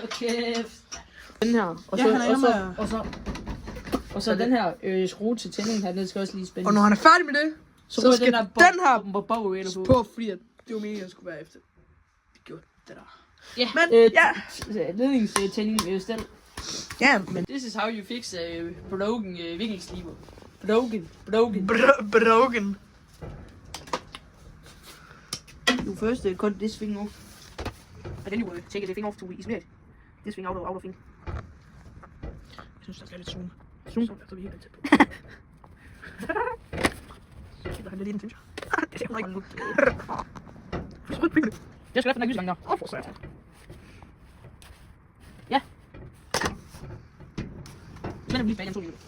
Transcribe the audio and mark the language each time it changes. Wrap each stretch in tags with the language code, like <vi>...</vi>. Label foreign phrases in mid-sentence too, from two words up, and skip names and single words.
<da>Den her, og så den her skrue til tændingen her, den skal også lige spænde. Og når han er færdig med det, så skal den her på, fordi at det var meningen, at skulle være efter. Det gjorde det der. Ja, men ledningstænding stel. Ja, men</da> <en>this is how you fix broken vinkelsliber. Broken. You first cut this thing off. And then you take the thing off to isolate this thing out of thing.</en> <da>Jeg synes, der skal lidt zoom. Zoom? Så er vi helt tæt på. Så kigger han lidt ind, synes jeg. Det ser ikke. Så rødt bygge det. Jeg skal i hvert fald ikke der. For satan. Ja. Så er det lige bag, 2 minutter.</da>